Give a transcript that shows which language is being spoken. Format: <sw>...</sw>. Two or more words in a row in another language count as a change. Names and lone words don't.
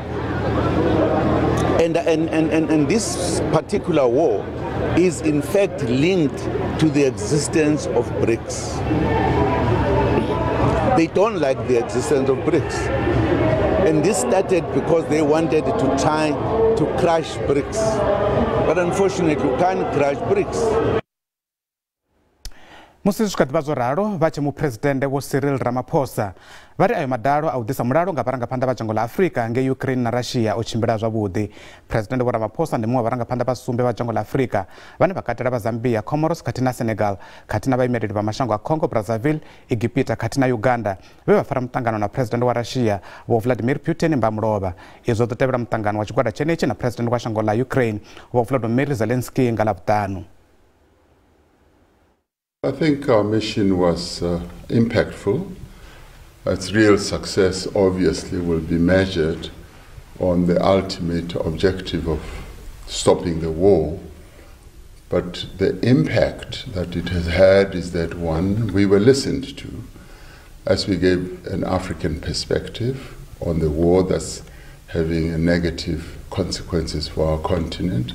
<en>And this particular war is in fact linked to the existence of BRICS. They don't like the existence of BRICS. And this started because they wanted to try to crush BRICS. But unfortunately, you can't crush BRICS.</en> <ve>Musi zwi tshi kha ḓivha zwo ralo vha tshe muphuresidennde Vho Cyril Ramaphosa vha ri ayo madalo a u ḓisa mulalo nga vharangaphanḓa vha dzhango la Afrika ngei Ukraine na Russia o tshimbila zwavhuḓi. President Vho Ramaphosa ndi muṅwe wa vharangaphanḓa vha sumbe vha dzhango la Afrika vhane vha katela vha Zambia, Comoros khathihi na Senegal khathihi na vhaimeleli vha mashango a Congo, Brazzaville, Egipta khathihi na Uganda vhe vha fara mutangano na President wa Russia Vho Vladimir Putin mbamulova. Izwo ḓo tevhela mutangano wa tshigwada tshenetshi na President wa shango la Ukraine Vho Volodymyr Zelensky nga Ḽavhuṱanu.</ve> <en>I think our mission was impactful. Its real success obviously will be measured on the ultimate objective of stopping the war. But the impact that it has had is that, one, we were listened to as we gave an African perspective on the war that's having negative consequences for our continent.</en>